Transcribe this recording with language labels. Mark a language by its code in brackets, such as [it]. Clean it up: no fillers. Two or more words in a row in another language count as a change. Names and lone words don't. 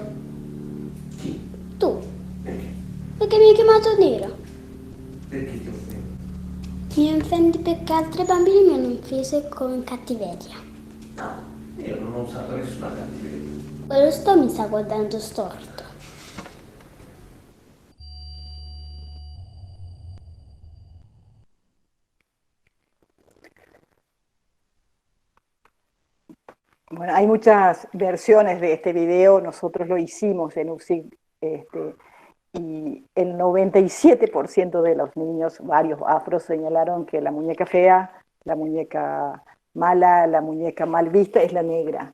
[it] Tu. Perché mi hai chiamato nero? Perché ti offendo? Mi offendi perché altri bambini mi hanno offeso con cattiveria. No, io non ho usato nessuna cattiveria. Quello mi sta guardando storto. [es] Bueno, hay muchas versiones de este video, nosotros lo hicimos en UCIC, y el 97% de los niños, varios afros, señalaron que la muñeca fea, la muñeca mala, la muñeca mal vista es la negra.